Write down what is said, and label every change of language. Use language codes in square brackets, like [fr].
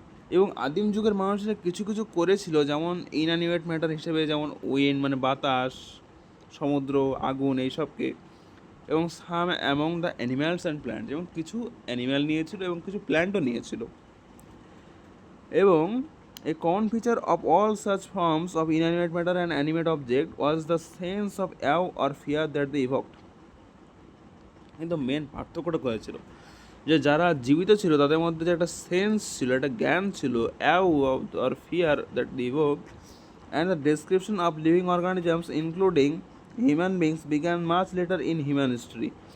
[bn] এবং আদিম যুগের মানুষরা কিছু কিছু করেছিল, যেমন ইনঅ্যানিমেট ম্যাটার হিসেবে, যেমন উইন্ড মানে বাতাস, সমুদ্র, আগুন, এইসবকে। এবং [en] some among the animals and plant, [bn] এবং কিছু অ্যানিম্যাল নিয়েছিল এবং কিছু প্ল্যান্টও নিয়েছিল। [en] এবং a common feature of all such forms of inanimate matter and animate object was the sense of awe or fear that they evoked. [bn] কিন্তু মেন পার্থক্যটা করেছিল যে যারা জীবিত ছিল তাদের মধ্যে যে একটা সেন্স ছিল, একটা জ্ঞান ছিল, [en] Awe or fear that evoked, and the description of living organisms including human beings began much later in human history.